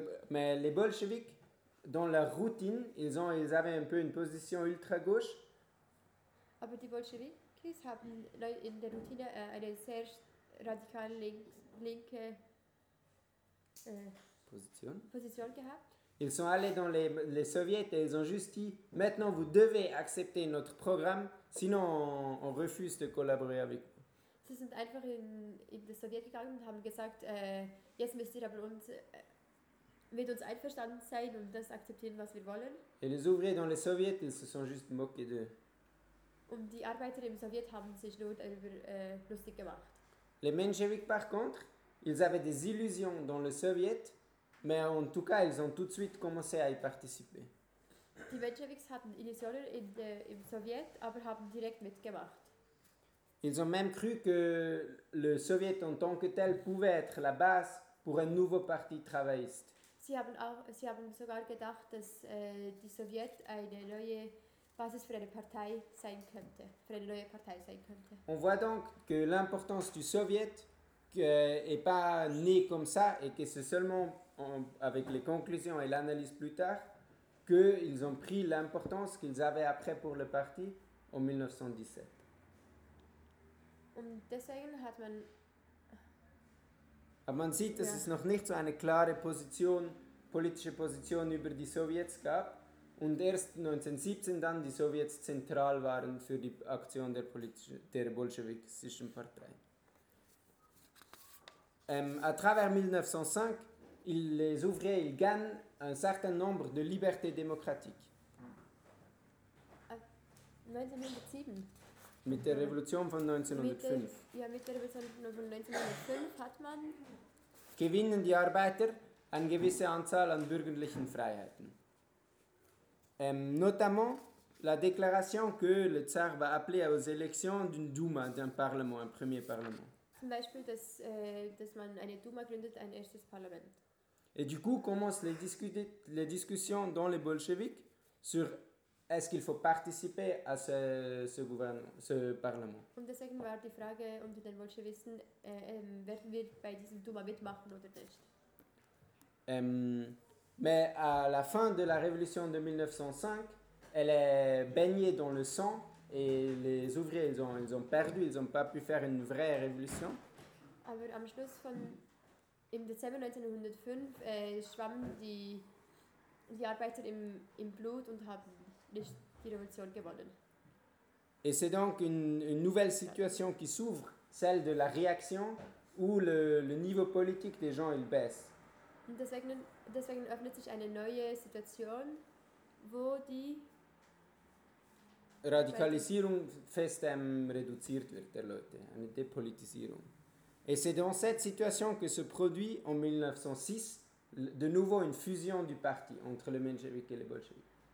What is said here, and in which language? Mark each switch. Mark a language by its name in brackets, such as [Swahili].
[French] Mais les bolcheviks, dans leur routine, ils avaient un peu une position ultra-gauche. [German] Aber die Bolschewikis haben in der Routine eine sehr radikale linke Position gehabt. [French] Ils sont allés dans les soviets et ils ont juste dit « Maintenant, vous devez accepter notre programme, sinon on refuse de collaborer avec vous. » [German] Sie sind einfach in das Sowjet gegangen und haben gesagt « Jetzt müsst ihr aber mit uns einverstanden sein und das akzeptieren, was wir wollen. » [French] Et les ouvriers dans les soviets, ils se sont juste moqués d'eux. [German] Und die Arbeiter im Sowjet haben sich nur darüber lustig gemacht. [French] Les Menschewik, par contre, ils avaient des illusions dans le soviet, mais en tout cas, ils ont tout de suite commencé à y participer. [German] Die Menscheviks hatten Illusionen im Sowjet, aber haben direkt mitgemacht. [French] Ils ont même cru que le soviet en tant que tel pouvait être la base pour un nouveau parti travailliste. [German] Sie haben sogar gedacht, dass die Sowjet eine neue Basis für eine Partei sein könnte, für eine neue Partei sein könnte. [French] On voit donc que l'importance du soviet n'est pas née comme ça et que c'est seulement avec les conclusions et l'analyse plus tard qu'ils ont pris l'importance qu'ils avaient après pour le parti en 1917. [German] Und deswegen hat man aber man sieht, dass es noch nicht so eine klare Position, politische Position über die Sowjets gab und erst 1917 dann die Sowjets zentral waren für die Aktion der bolschewistischen Partei. [French] À travers 1905, les ouvriers ils gagnent un certain nombre de libertés démocratiques. [German] 1907. Mit der Revolution von 1905. Mit der Revolution von 1905 hat man. Gewinnen die Arbeiter eine gewisse Anzahl an bürgerlichen Freiheiten. [French] Notamment la déclaration que le Tsar va appeler aux élections d'une Douma, d'un Parlement, un premier Parlement. [German] Zum Beispiel, dass man eine Duma gründet, ein erstes Parlament. [French] Et du coup commencent les discussions dans les bolcheviks sur est-ce qu'il faut participer à ce parlement. [German] Und deswegen war die Frage unter den Bolschewisten, werden wir bei diesem Duma mitmachen oder nicht? [French] Mais à la fin de la révolution de 1905, elle est baignée dans le sang et les ouvriers ils ont perdu, ils n'ont pas pu faire une vraie révolution. [German] Aber am Schluss von im Dezember 1905 schwammen die Arbeiter im Blut und haben nicht die Revolution gewonnen. [French] Et c'est donc une nouvelle situation qui s'ouvre, celle de la réaction où le niveau politique des gens il baisse. [German] Und deswegen öffnet sich eine neue Situation, wo die Radikalisierung fest reduziert wird der Leute, eine Depolitisierung. [French] Et c'est dans cette situation que se produit, en 1906, de nouveau une fusion du parti entre les Mensheviks et les Bolcheviks.